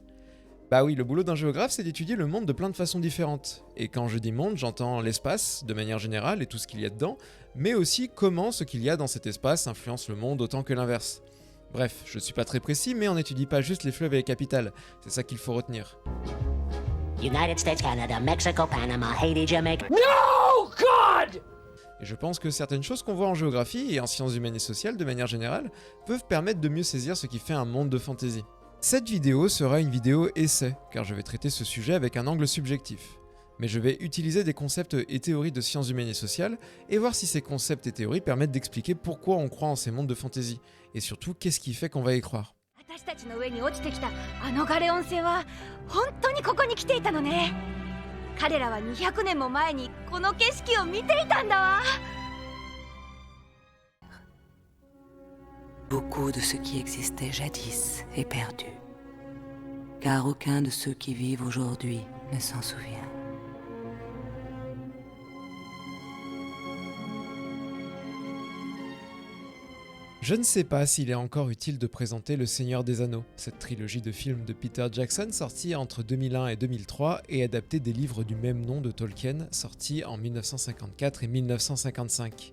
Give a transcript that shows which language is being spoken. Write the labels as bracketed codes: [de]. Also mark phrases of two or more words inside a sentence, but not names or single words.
[fr] Bah oui, le boulot d'un géographe, c'est d'étudier le monde de plein de façons différentes. Et quand je dis monde, j'entends l'espace, de manière générale, et tout ce qu'il y a dedans, mais aussi comment ce qu'il y a dans cet espace influence le monde autant que l'inverse. Bref, je suis pas très précis, mais on n'étudie pas juste les fleuves et les capitales, c'est ça qu'il faut retenir. [en] United States, Canada, Mexico, Panama, Haiti, Jamaica. No, God! [fr] Et je pense que certaines choses qu'on voit en géographie et en sciences humaines et sociales de manière générale peuvent permettre de mieux saisir ce qui fait un monde de fantasy. Cette vidéo sera une vidéo essai, car je vais traiter ce sujet avec un angle subjectif. Mais je vais utiliser des concepts et théories de sciences humaines et sociales, et voir si ces concepts et théories permettent d'expliquer pourquoi on croit en ces mondes de fantasy, et surtout qu'est-ce qui fait qu'on va y croire. [ja] 私たちの上に落ちてきたあのガレオン星は本当にここに来ていたのね。彼らは200年も前にこの景色を見ていたんだわ。 [fr] Beaucoup de ce qui existait jadis est perdu, car aucun de ceux qui vivent aujourd'hui ne s'en souvient. Je ne sais pas s'il est encore utile de présenter Le Seigneur des Anneaux, cette trilogie de films de Peter Jackson sortie entre 2001 et 2003 et adaptée des livres du même nom de Tolkien sortis en 1954 et 1955.